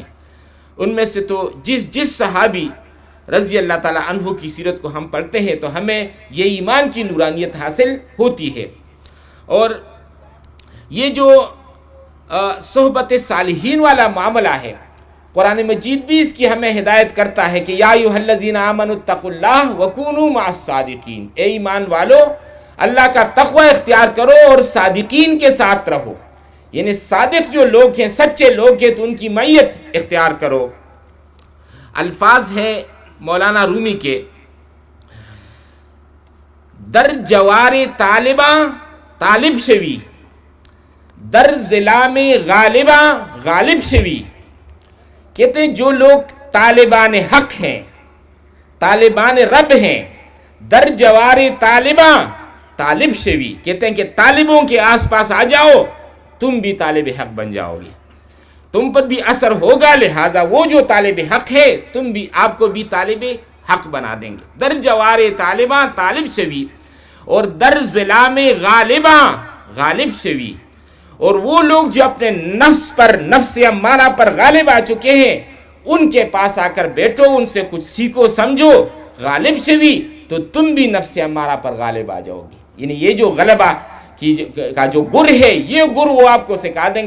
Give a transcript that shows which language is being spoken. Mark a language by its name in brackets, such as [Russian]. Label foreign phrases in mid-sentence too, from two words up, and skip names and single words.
[Urdu] ان میں سے تو جس صحابی [Arabic] رضی اللہ تعالی عنہ [Urdu] کی سیرت کو ہم پڑھتے ہیں تو ہمیں یہ ایمان کی نورانیت حاصل ہوتی ہے. اور یہ جو صحبت صالحین والا معاملہ ہے، قرآن مجید بھی اس کی ہمیں ہدایت کرتا ہے کہ [Arabic] یا ایھا الذین آمنوا اتقوا اللہ وکونوا مع الصادقین. [Urdu] اے ایمان والو، اللہ کا تقوی اختیار کرو اور صادقین کے ساتھ رہو. یعنی صادق جو لوگ ہیں، سچے لوگ ہیں، تو ان کی معیت اختیار کرو. الفاظ ہیں مولانا رومی کے، [Persian] در جوار طالباں طالب شوی، در ظلام غالباں غالب شوی. [Urdu] کہتے ہیں جو لوگ طالبان حق ہیں، طالبان رب ہیں، [Persian] در جوار طالباں طالب شوی، [Urdu] کہتے ہیں کہ طالبوں کے آس پاس آ جاؤ، تم بھی طالب حق بن جاؤ گے، تم پر بھی اثر ہوگا. لہٰذا وہ جو طالب حق ہے، تم بھی، آپ کو بھی طالب حق بنا دیں گے. [Persian] در جوار طالباں طالب شوی، [Urdu] اور [Persian] در ظلام غالباں غالب شوی. [Urdu] اور وہ لوگ جو اپنے نفس پر، نفس امارہ پر غالب آ چکے ہیں، ان کے پاس آ کر بیٹھو، ان سے کچھ سیکھو، سمجھو. [Persian] غالب شوی، [Urdu] تو تم بھی نفس امارہ پر غالب آ جاؤ گے. یعنی یہ جو غلبہ کا جو گر ہے، یہ گر وہ آپ کو سکھا دیں گے.